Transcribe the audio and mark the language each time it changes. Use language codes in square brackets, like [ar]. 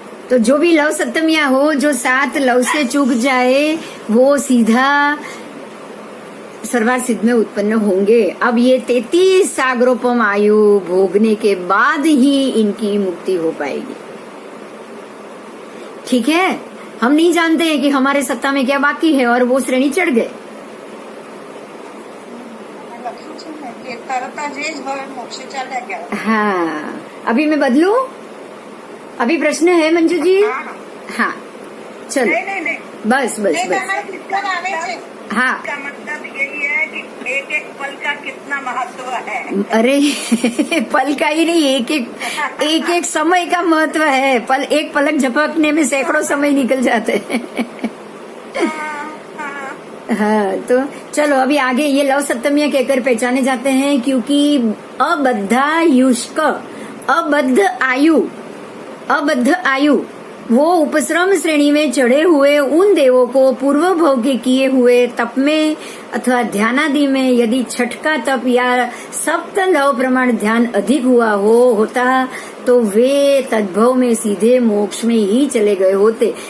[hi] तो जो भी लव सप्तमिया हो, जो 7 लव से चूक जाए, वो सीधा सर्वासिद्ध में उत्पन्न होंगे। अब ये 33 सागरोपम आयु भोगने के बाद ही इनकी मुक्ति हो पाएगी। ठीक है, हम नहीं जानते हैं कि हमारे सत्ता में क्या बाकी है, और वो श्रेणी चढ़ गए। [gu] લખ્યું છે ને કે તરત જ એ જ હવે મોક્ષે ચાલ્યા ગયા [hi] हाँ, अभी मैं बदलू? अभी प्रश्न है मंजू जी? हाँ चलो, [gu] નહીં નહીં નહીં [hi] बस बस [gu] નહીં [hi] बस [gu] તમારે कीर्तन આવે છે [hi] हाँ। इसका मतलब यही है कि एक एक पल का कितना महत्व है। अरे पल का ही नहीं, एक एक समय का महत्व है। एक पलक झपकने में सैकड़ों समय निकल जाते हैं। हाँ, तो चलो अभी आगे ये लव सप्तमियां कहकर पहचाने जाते हैं, क्योंकि अबद्धायुष्क, अबद्ध आयु वो उपश्रम श्रेणी में चढ़े हुए उन देवों को पूर्व भव के किए हुए तप में अथवा ध्यानादि में यदि छठका तप या सप्त लव प्रमाण ध्यान अधिक होता तो वे तद्भव में सीधे मोक्ष में ही चले गए होते।